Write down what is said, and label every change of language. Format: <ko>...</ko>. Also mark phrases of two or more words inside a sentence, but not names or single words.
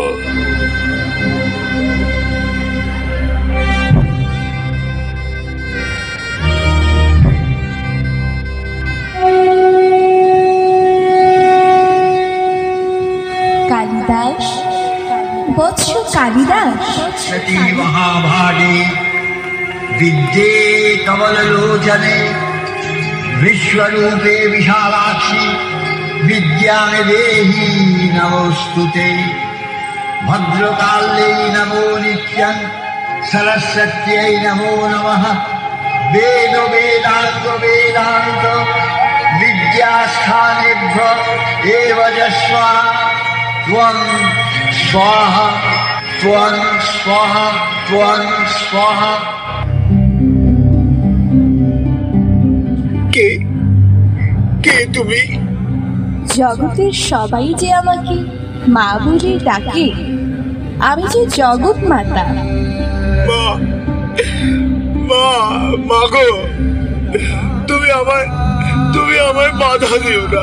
<bn>কালিদাস, বৎস কালিদাস,</bn> <sa>सती महाभागे विद्ये कमललोचने विश्वरूपे विशालाक्षि विद्यां देहि नमोस्तुते भद्रकाल्यै नमो नित्यं सरस्वत्यै नमो नमः वेद वेदांत वेदांत विद्यास्थानेभ्यो एव जस्वा त्वं स्वाहा त्वं स्वाहा त्वं स्वाहा।</sa> <bn>কে কে তুমি? জগতের সবাই যে আমাকে মা বলে ডাকে, আমি যে জগৎ মাতা। মা, মা, মা গো, তুমি আমায় বাধা দিও না।</bn>